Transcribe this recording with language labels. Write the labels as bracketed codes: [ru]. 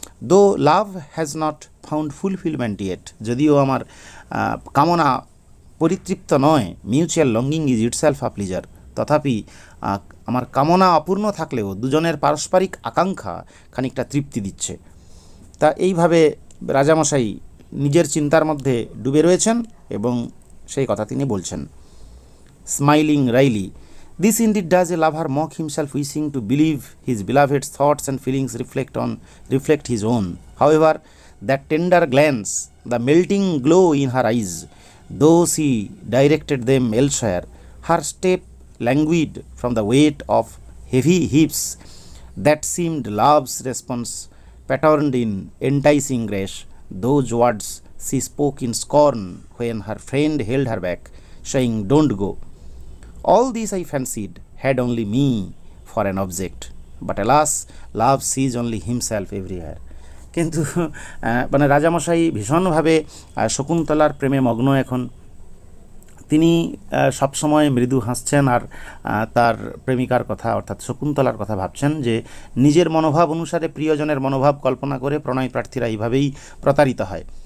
[en] though love has not found fulfilment yet, [bn] যদিও আমার কামনা পরিতৃপ্ত নয়, [en] mutual longing is itself a pleasure, [bn] তথাপি আমার কামনা অপূর্ণ থাকলেও দুজনের পারস্পরিক আকাঙ্ক্ষা খানিকটা তৃপ্তি দিচ্ছে। তা এইভাবে রাজামশাই নিজের চিন্তার মধ্যে ডুবে রয়েছেন এবং সেই কথা তিনি বলছেন। [en] Smiling wryly, this indeed does a lover mock himself, wishing to believe his beloved's thoughts and feelings reflect his own. However, that tender glance, the melting glow in her eyes, though she directed them elsewhere, her step languid from the weight of heavy hips that seemed love's response, patterned in enticing grace. Those words she spoke in scorn when her friend held her back, saying, "Don't go." All this I fancied had only me for an object, but alas, love sees only himself everywhere. [bn] কিন্তু মানে রাজামশাই ভীষণভাবে শকুন্তলার প্রেমে মগ্ন এখন। তিনি সবসময় মৃদু হাসছেন আর তার প্রেমিকার কথা অর্থাৎ শকুন্তলার কথা ভাবছেন, যে নিজের মনোভাব অনুসারে প্রিয়জনের মনোভাব কল্পনা করে প্রণয় প্রার্থীরা এইভাবেই প্রতারিত হয়।